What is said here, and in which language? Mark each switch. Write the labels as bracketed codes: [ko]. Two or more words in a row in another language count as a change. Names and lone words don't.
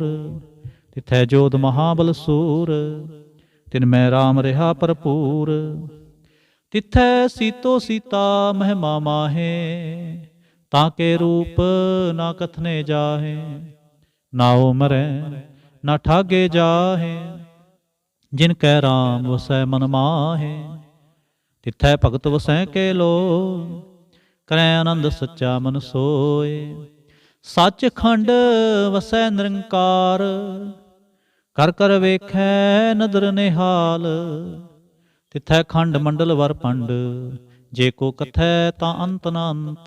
[pa] ਤਿਥੈ ਜੋਧ ਮਹਾਬਲ ਸੂਰ ਤਿਨ ਮੈਂ ਰਾਮ ਰਿਹਾ ਭਰਪੂਰ। ਤਿਥੈ ਸੀਤੋ ਸੀਤਾ ਮਹਿਮਾ ਮਾਹੇ ਤਾਂ ਕੇ ਰੂਪ ਨਾ ਕਥਨੇ ਜਾਹੇ। ਨਾ ਉਹ ਮਰੈ ਨਾ ਠਾਗੇ ਜਾਹੇ जिन कै राम वसै मन माहे, तिथै भगत वसै के लो, ਕਰੈ ਆਨੰਦ ਸੱਚਾ ਮਨ ਸੋਏ। ਸੱਚ ਖੰਡ ਵਸੈ ਨਿਰੰਕਾਰ, ਕਰ ਕਰ ਵੇਖੈ ਨਦਰ ਨਿਹਾਲ। ਤਿਥੈ ਖੰਡ ਮੰਡਲ ਵਰ ਪੰਡ, ਜੇ ਕੋ ਕਥੈ ਤਾਂ ਅੰਤ ਨ ਅੰਤ।